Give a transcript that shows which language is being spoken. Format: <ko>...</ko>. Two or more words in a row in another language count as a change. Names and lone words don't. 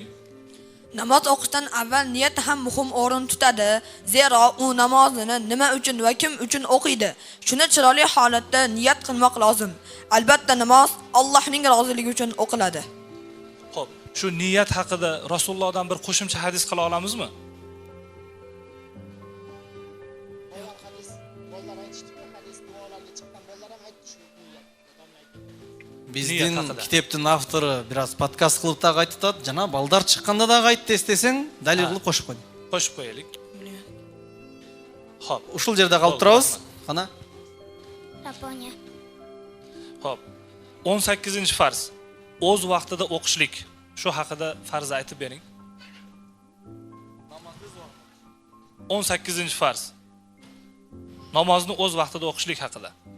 <uz>Namoz o'qishdan avval niyat ham muhim o'rin tutadi. Zero u namozini nima uchun va kim uchun o'qiydi? Shuni chiroyli holatda niyat qilmoq lozim. Albatta namoz Allohning roziligi uchun o'qiladi. Xo'p, shu niyat haqida Rasulullohdan bir qo'shimcha hadis qila olamizmi?</uz> <ky>Биздин китептин автору biraz подкаст кылып да айтып, жана балдар чыкканда да айтты эстесең, далил кылып кошуп койдум.</ky> <uz>Qo'shib qo'yaylik. Xo'p,</uz> <ky>Ушул жерде калып турабыз. Кана?</ky> <uz>Rabboniya. Xo'p, 18-farz. O'z vaqtida o'qishlik. Shu haqida farz aytib bering. 18-farz. Namozni o'z vaqtida o'qishlik haqida.</uz>